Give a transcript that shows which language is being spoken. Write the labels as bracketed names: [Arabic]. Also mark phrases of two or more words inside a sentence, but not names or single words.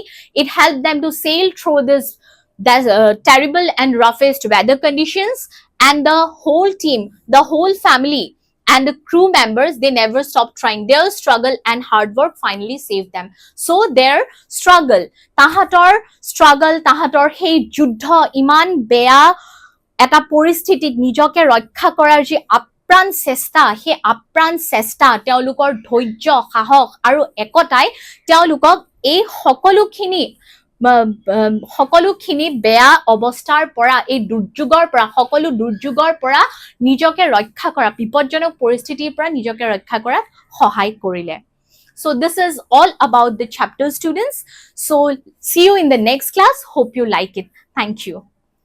[English] It helped them to sail through this terrible and roughest weather conditions, and the whole team, the whole family and the crew members, they never stopped trying. Their struggle and hard work finally saved them. So their struggle, [Assamese] তাহাঁতৰ এই যুদ্ধ ইমান বেয়া এটা পৰিস্থিতিত নিজকে ৰক্ষা কৰাৰ যে আপ্ৰাণ চেষ্টা, তেওঁলোকৰ ধৈৰ্য, সাহস আৰু একতাই তেওঁলোকক এই সকলোখিনি বেয়া অৱস্থাৰ পৰা, এই দুৰ্যোগৰ পৰা, সকলো দুৰ্যোগৰ পৰা নিজকে ৰক্ষা কৰা, বিপদজনক পৰিস্থিতিৰ পৰা নিজকে ৰক্ষা কৰাত সহায় কৰিলে. [English] So this is all about the chapter, students. So see you in the next class. Hope you like it. Thank you.